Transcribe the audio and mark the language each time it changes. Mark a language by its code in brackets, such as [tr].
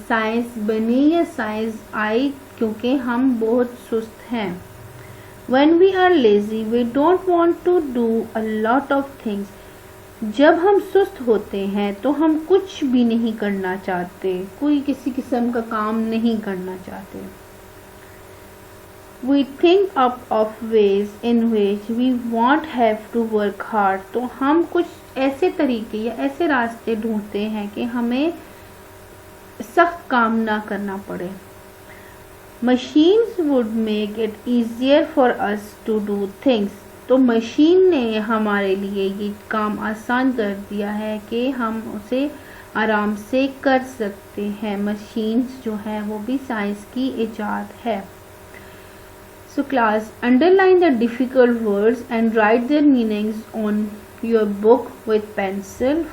[ur] Science بنی یا science آئی کیونکہ ہم بہت سست ہیں. [en] when we are lazy we don't want to do a lot of things. [ur] جب ہم سست ہوتے ہیں تو ہم کچھ بھی نہیں کرنا چاہتے, کوئی کسی قسم کا کام نہیں کرنا چاہتے. [en] We think up of ways in which we won't have to work hard. [ur] تو ہم کچھ ایسے طریقے یا ایسے راستے ڈھونڈتے ہیں کہ ہمیں سخت کام نہ کرنا پڑے. [en] Machines would make it easier for us to do things. [ur] تو مشین نے ہمارے لیے یہ کام آسان کر دیا ہے کہ ہم اسے آرام سے کر سکتے ہیں. مشینز جو ہیں وہ بھی سائنس کی ایجاد ہے. [en] So class underline the difficult words and write their meanings on your book with pencil.